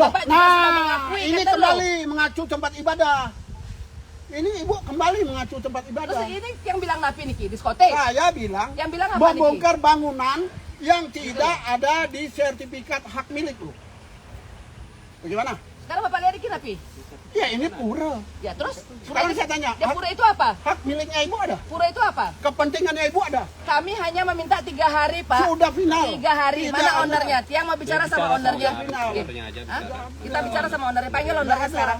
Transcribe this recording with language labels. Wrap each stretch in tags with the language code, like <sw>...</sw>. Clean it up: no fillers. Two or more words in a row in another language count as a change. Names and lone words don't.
<id>Bapak juga sudah mengakui. ini kata lo. kembali mengacu tempat ibadah. Ini Ibu kembali mengacu tempat Terus ibadah. ini yang bilang</id> <ban>Napi Niki</ban> <id>diskotek. Saya bilang Yang bilang apa, membongkar bangunan yang tidak ada di sertifikat hak milik lu. Bagaimana? Sekarang Bapak lihat</id> <ban>niki napi?</ban> <id>Ya ini pura. Ya terus? Sekarang saya tanya, Ya pura itu apa? hak miliknya ibu ada? Pura itu apa? Kepentingannya ibu ada? Kami hanya meminta 3 hari, Pak. Sudah final. 3 hari. Tidak Mana ada. ownernya? Tiang mau bicara sama ownernya. final. Oke. Hah? Kita bicara sama ownernya. Panggil ownernya sekarang.</id>